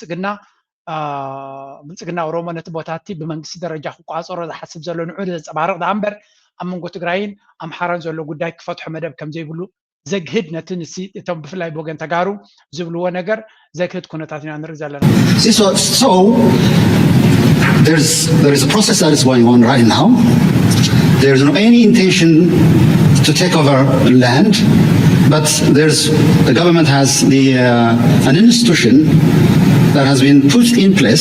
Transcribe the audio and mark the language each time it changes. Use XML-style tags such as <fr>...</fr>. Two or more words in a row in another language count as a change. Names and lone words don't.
<ti>ብልፅግና ኦሮሞ ነቲ ቦታ እቲ ብመንግስቲ ደረጃ ክቋፀሮ ዝሓስብ ዘሎ ንዑ ዘንፀባርቕ ዳ እምበር ኣብ መንጎ ትግራይን ኣምሓራን ዘሎ ጉዳይ ክፈትሖ መደብ ከም ዘይብሉ ዘግህድ ነቲ ንሲ እቶም ብፍላይ ብወገን ተጋሩ ዝብልዎ ነገር ዘግህድ ኩነታት ኢና ንርኢ ዘለና</ti> <en>So there is a process that is going on right now. There is no any intention to take over land, but the government has an institution that has been put in place.</en>